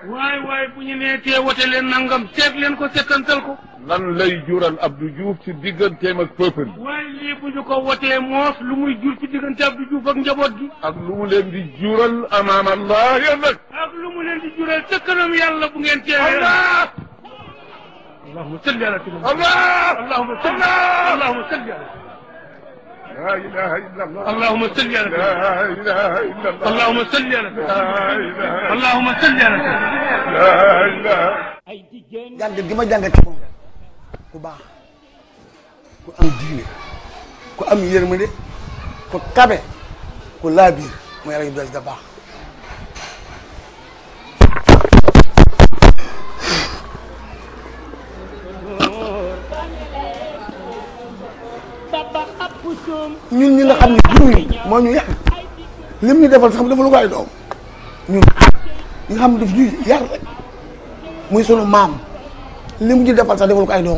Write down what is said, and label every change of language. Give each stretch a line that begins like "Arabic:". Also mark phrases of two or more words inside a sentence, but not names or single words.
Wolof: waaye bu ñu nee tee wote leen nangam seet leen ko seetantal ko. lan lay jural Abdou Diouf ci digganteem ak peuple bi. waaye lii bu ñu ko wotee moos lu muy jur ci diggante Abdou Diouf ak njaboot gi. ak lu mu leen di jural amaam Allah ya nag. ak lu mu leen di jural ca kanam yàlla bu ngeen teewee.
Arabic: Allah. اللهم صل على سيدنا. Allah. اللهم صل اللهم صل على. لا إله إلا الله. اللهم صل على. لا إله إلا الله. اللهم صل على اللهم صل على. لا إله.
Wolof: jàngat gi ma jàngat ci moom ku baax ku am diine ku am yërmande ku tabe ku laabiir mooy El Hadj Abdoul Aziz Dabakh. ñun ñi nga xam ne jur yi moo ñu yàq lim ñu defal sax defalu ko ay doom ñun ñi nga xam ne daf ñuy yar rek muy sunu maam lim ñu defal sax defalu ko ay doom.